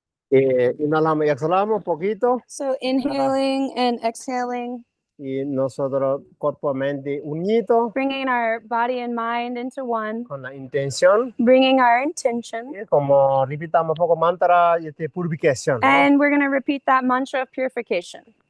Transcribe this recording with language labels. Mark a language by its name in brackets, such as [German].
[Spanish] Inhalamos y exhalamos un poquito [English] So inhaling and exhaling, [Spanish] y nosotros cuerpo mente unido [English] bringing our body and mind into one, [Spanish] con la intención. [English] bringing our intention. [Spanish] Como repitamos un poco mantra y purificación, ¿no? [English] And we're going to repeat that mantra of purification.